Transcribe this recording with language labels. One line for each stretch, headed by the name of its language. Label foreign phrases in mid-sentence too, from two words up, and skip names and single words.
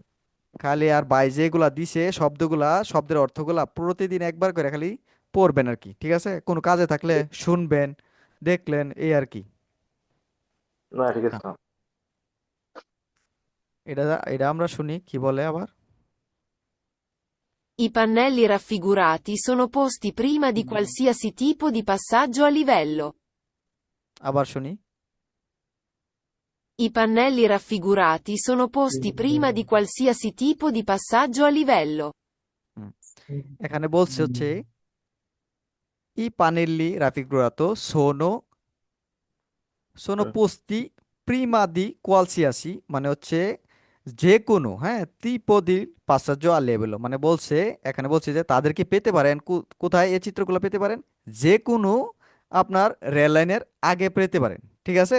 Bangla: খালি আর বাই যেগুলা দিছে শব্দগুলা, শব্দের অর্থগুলা প্রতিদিন একবার করে খালি পড়বেন আর কি, ঠিক আছে? কোনো কাজে থাকলে শুনবেন, দেখলেন, এই আর কি। না ঠিক হ্যাঁ, আছে। এটা এটা আমরা শুনি কি বলে আবার।
Italian: I pannelli raffigurati sono posti prima di qualsiasi tipo di passaggio a livello.
Bangla: আবার শুনি।
Italian: I pannelli raffigurati sono posti prima di qualsiasi tipo di passaggio a livello.
Bangla: হুম, এখানে বলছে হচ্ছে
Italian: i pannelli raffigurato sono sono
Bangla: হুম।
Italian: posti prima di qualsiasi
Bangla: মানে হচ্ছে যে কোনো, হ্যাঁ ত্রিপদী পাশ্চাত্য আর লেভেল, মানে বলছে, এখানে বলছে যে তাদেরকে পেতে পারেন কোথায় এই চিত্রগুলো পেতে পারেন, যে কোনো আপনার রেল লাইনের আগে পেতে পারেন, ঠিক আছে?